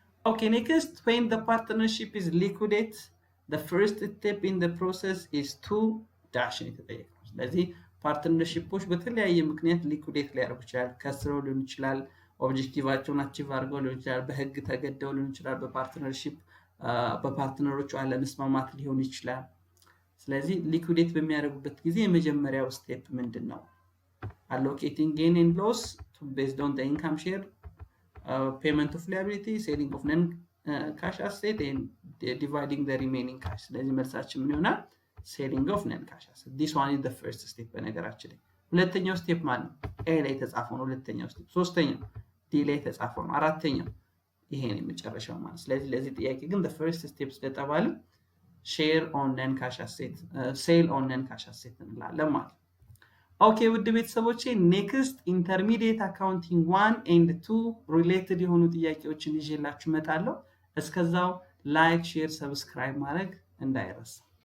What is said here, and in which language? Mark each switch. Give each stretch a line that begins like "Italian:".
Amharic: ኦኬ ኔክስት
English: when the partnership is liquidate the first step in the process is to dash
Amharic: ነው የተጠየቀው። ስለዚህ ፓርትነርሺፖች በተለያየ ምክንያት ሊኩዴት ሊያደርጉ ይችላል። ከስረው ሊሆን ይችላል፣ ኦብጀክቲቫቸውን አቺቭ አድርገው ሊሆን ይችላል፣ በህግ ተገደው ሊሆን ይችላል፣ በፓርትነርሺፕ በፓርትነሮቹ አለመስማማት ሊሆን ይችላል። ስለዚህ ሊኩዴት በሚያደርጉበት ጊዜ የመጀመሪያው ስቴፕ ምንድነው?
English: allocating gain and loss based on the income share, payment of liability, selling of non cash asset and dividing the remaining cash።
Amharic: ስለዚህ መልሳችን ምን ይሆናል?
English: selling of non cash asset. This one is the first step
Amharic: በነገራችን ላይ። ሁለተኛው ስቴፕ ማለት ነው ኤ ላይ የተጻፈው ነው ሁለተኛው ስቴፕ። ሶስተኛው ዲ ላይ የተጻፈው ነው አራተኛው ይሄ ነው የመጨረሻው ማለት። ስለዚህ ለዚህ ጥያቄ ግን the first step ስለተባለ
English: share on non cash asset sale on non cash asset
Amharic: እንላለን ማለት። ኦኬ ውድ ቤተሰቦቼ ኔክስት ኢንተርሚዲየት አካውንቲንግ 1 and 2 ሪሌትድ የሆኑ ጥያቄዎችን ይዤላችሁ እመጣለሁ። እስከዛው ላይክ፣ ሼር፣ ሰብስክራይብ ማድረግ እንዳይረሳ።